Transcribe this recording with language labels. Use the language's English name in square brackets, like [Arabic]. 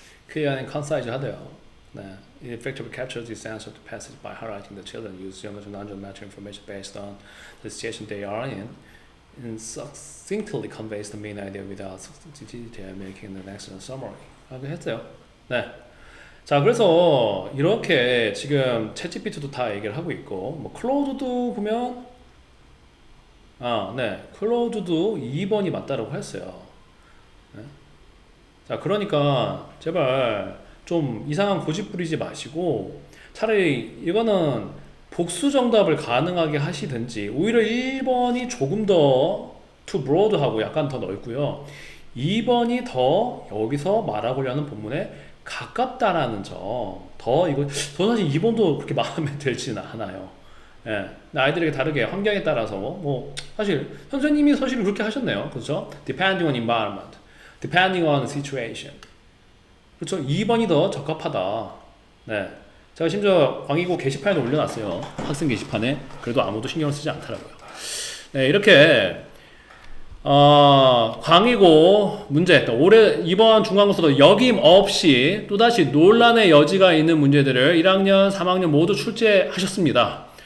[English] clear and concise [Korean] 하대요. 네. [English] It effectively captures the essence of the passage by highlighting the children use younger to non-geometric information based on the situation they are in and succinctly conveys the main idea without detail, making an excellent summary. [Korean] 하긴 했어요. 네. 자, 그래서 이렇게 지금 챗GPT도 다 얘기를 하고 있고, 뭐 클로우드도 보면, 네, 클로우드도 2번이 맞다라고 했어요. 네. 자, 그러니까 제발 좀 이상한 고집 부리지 마시고 차라리 이거는 복수 정답을 가능하게 하시든지 오히려 1번이 조금 더 too broad하고 약간 더 넓고요. 2번이 더 여기서 말하고자 하는 본문에 가깝다라는 점. 더 이거 저는 사실 2번도 그렇게 마음에 들지는 않아요. 예. 아이들에게 다르게 환경에 따라서 뭐 사실 선생님이 사실 그렇게 하셨네요. 그렇죠? [English] Depending on environment, depending on situation. [Korean] 그렇죠? 2번이 더 적합하다. 네. 제가 심지어 광희고 게시판에 올려놨어요. 학생 게시판에. 그래도 아무도 신경을 쓰지 않더라고요. 네, 이렇게 광희고 문제 올해 이번 중간고사도 여김없이 또다시 논란의 여지가 있는 문제들을 1학년, 3학년 모두 출제하셨습니다.